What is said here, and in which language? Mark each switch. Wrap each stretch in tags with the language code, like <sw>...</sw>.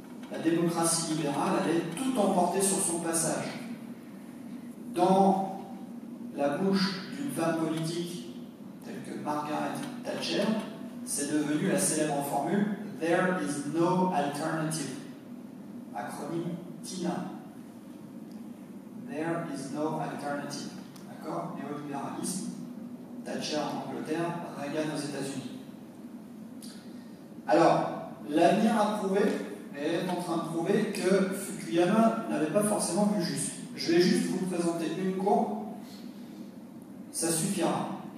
<fr>La démocratie libérale allait tout emporter sur son passage. Dans la bouche d'une femme politique telle que Margaret Thatcher, c'est devenu la célèbre formule «</fr> <en>There is no alternative</en> <fr>», acronyme TINA.</fr> <en>There is no alternative.</en> <fr>D'accord? Néolibéralisme, Thatcher en Angleterre, Reagan aux États-Unis. Alors, l'avenir a prouvé, et est en train de prouver, que Fukuyama n'avait pas forcément vu juste. Je vais juste vous présenter une courbe, ça suffira.</fr>